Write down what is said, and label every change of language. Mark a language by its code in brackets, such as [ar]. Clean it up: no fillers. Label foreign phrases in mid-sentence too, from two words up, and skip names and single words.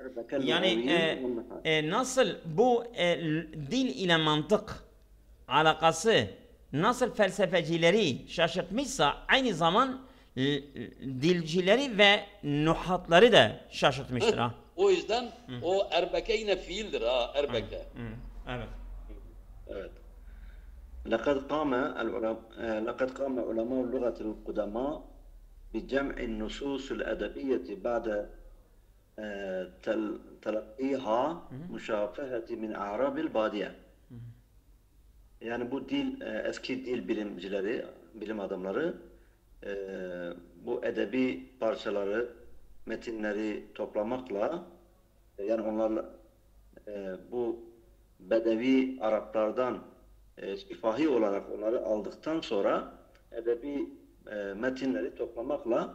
[tr] Yani nasıl bu dil ile mantık alakası nasıl felsefecileri şaşırtmışsa aynı zaman dilcileri ve nuhatları da şaşırtmıştır ha. O yüzden o erbeke yine fiildir ha, erbeke. Evet. Evet. [ar] لقد قام علماء اللغة القدماء بجمع النصوص الأدبية بعد تلقيها مشافهة من أعراب البادية. [tr] Yani bu dil eski dil bilimcileri, bilim adamları bu edebi parçaları, metinleri toplamakla yani onlarla bu Bedevi Araplardan şifahi olarak onları aldıktan sonra edebi metinleri toplamakla